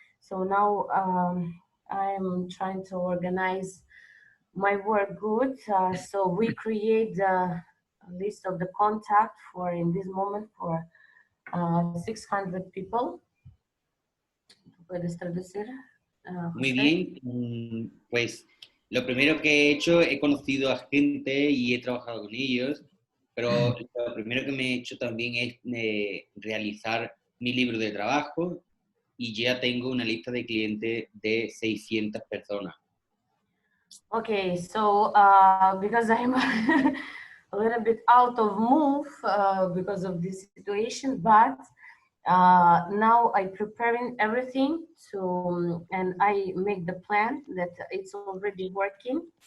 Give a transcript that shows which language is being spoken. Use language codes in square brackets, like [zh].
[en] So now I'm trying to organize my work good. So we create a list of the contact for in this moment for 600 people. [es] ¿Puedes traducir? Muy bien, pues lo primero que he hecho, he conocido a gente y he trabajado con ellos, pero lo primero que me he hecho también es realizar mi libro de trabajo y ya tengo una lista de clientes de 600 personas. [en] Okay, so because I'm a little bit out of move because of this situation, but now I'm preparing everything and I make the plan that it's already working.